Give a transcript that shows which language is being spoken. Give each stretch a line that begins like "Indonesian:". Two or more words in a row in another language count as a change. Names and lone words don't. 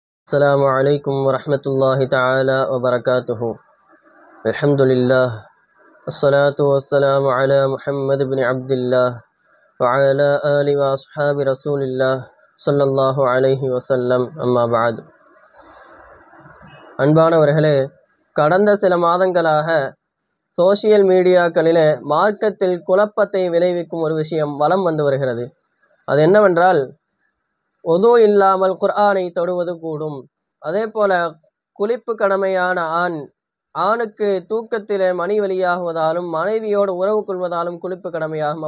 Arabic: السلام عليكم ورحمة الله تعالى وبركاته. الحمد لله والصلاة والسلام على محمد بن عبد الله وعلى آل وأصحاب رسول الله صلى الله عليه وسلم. أما بعد.
Tamil: அன்பானவர்களே, கடந்த சில மாதங்களாக
English: social media
Tamil: மார்க்கத்தில் குழப்பத்தை விளைவிக்கும் ஒரு விஷயம் வலம் வந்து வருகிறது. அது என்னவென்றால், ஒது இல்லாமல் குர்ஆனை தொடுவது கூடும். அதே போல குளிப்பு கடமையான ஆணுக்கு தூக்கத்திலே மணி வெளியாகுவதாலும் மனைவியோடு உறவு கொள்வதாலும் குளிப்பு கடமையாகும்.